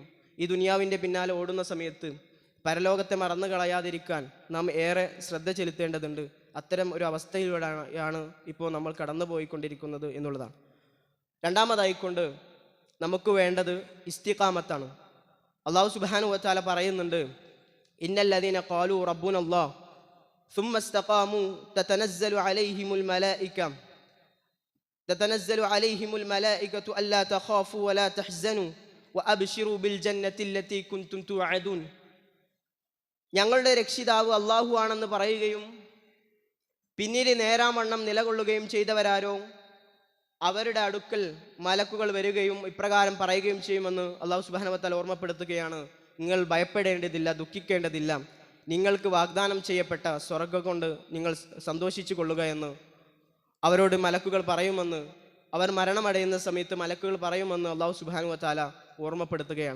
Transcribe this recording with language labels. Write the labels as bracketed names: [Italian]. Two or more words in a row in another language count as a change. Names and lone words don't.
[Malayalam] ഈ ദുനിയാവിൻ്റെ പിന്നാലെ ഓടുന്ന സമയത്ത് പരലോകത്തെ മറന്നു കളയാതിരിക്കാൻ നാം ഏറെ ശ്രദ്ധ ചെലുത്തേണ്ടതുണ്ട്. അത്തരം ഒരു അവസ്ഥയിലൂടെയാണ് ഇപ്പോൾ നമ്മൾ കടന്നു പോയിക്കൊണ്ടിരിക്കുന്നത് എന്നുള്ളതാണ്. രണ്ടാമതായിക്കൊണ്ട് നമുക്ക് വേണ്ടത് ഇസ്തിഖാമത്താണ്. [Arabic] الله سبحانه وتعالى പറയുന്നുണ്ട്, إن الذين قالوا ربنا الله ثم استقاموا تتنزل عليهم الملائكة ألا تخافوا ولا تحزنوا وأبشروا بالجنة التي كنتم توعدون. [Malayalam] ഞങ്ങളുടെ രക്ഷിതാവ് അല്ലാഹു ആണെന്ന് പറയുകയും പിന്നീട് നേരാമണ്ണം നിലകൊള്ളുകയും ചെയ്തവരാരോ അവരുടെ അടുക്കൽ മലക്കുകൾ വരികയും ഇപ്രകാരം പറയുകയും ചെയ്യുമെന്ന് [Arabic] الله سبحانه وتعالى [Malayalam] ഓർമ്മപ്പെടുത്തുകയാണ്. നിങ്ങൾ ഭയപ്പെടേണ്ടതില്ല, ദുഃഖിക്കേണ്ടതില്ല, നിങ്ങൾക്ക് വാഗ്ദാനം ചെയ്യപ്പെട്ട സ്വർഗ്ഗം കൊണ്ട് നിങ്ങൾ സന്തോഷിച്ചു കൊള്ളുക എന്ന് അവരോട് മലക്കുകൾ പറയുമെന്ന്, അവർ മരണമടയുന്ന സമയത്ത് മലക്കുകൾ പറയുമെന്ന് [Arabic] الله سبحانه وتعالى [Malayalam] ഓർമ്മപ്പെടുത്തുകയാണ്.